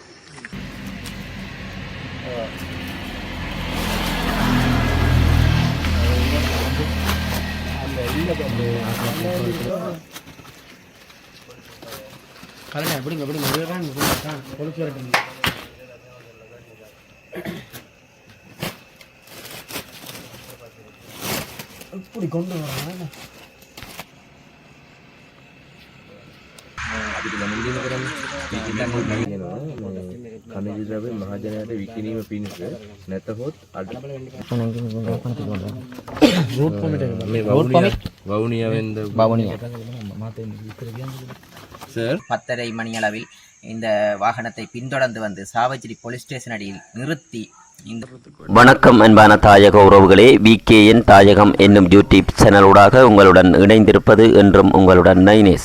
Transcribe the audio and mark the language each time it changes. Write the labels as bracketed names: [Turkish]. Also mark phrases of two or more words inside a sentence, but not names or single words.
[Tamil] கரெக்டா எப்படிங்க எப்படி இப்படி கொண்டு வராங்க [Sinhala] කණජිරාවේ මහජනයාට විකිණීම පිණිස නැතහොත් [Tamil] சார் 10:30 மணி அளவில் இந்த வாகனத்தை பின்தொடர்ந்து வந்து சாவச்சேரி [English] police station [Tamil] அடியில் நிறுத்தி வணக்கம் அன்பான தாயக உறவுகளே, VKN தாயகம் என்னும் யூடியூப் சேனலூடாக உங்களுடன் இணைந்திருப்பது என்றும் உங்களுடன் நைனேஸ்.